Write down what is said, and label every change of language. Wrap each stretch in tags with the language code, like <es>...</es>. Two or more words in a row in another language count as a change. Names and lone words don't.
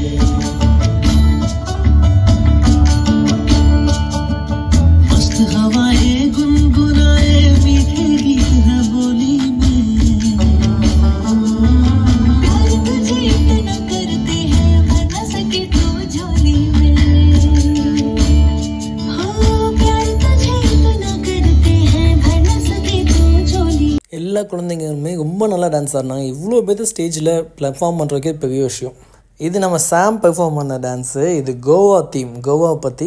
<hi>मस्त हवाएं गुनगुनाए मीठे गीत है बोली में, प्यार तुझे इतना करते हैं भर न सके तो झोली में,</hi> <ta>எல்லா குழந்தைங்களுமே ரொம்ப நல்லா டான்ஸ் ஆடினாங்க. இவ்வளோ பேர் ஸ்டேஜில் பெர்ஃபார்ம் பண்ணுறதுக்கே பெரிய விஷயம். இது நம்ம சாம் பெர்ஃபார்ம் பண்ண டான்ஸு. இது கோவா தீம், கோவா பற்றி.</ta>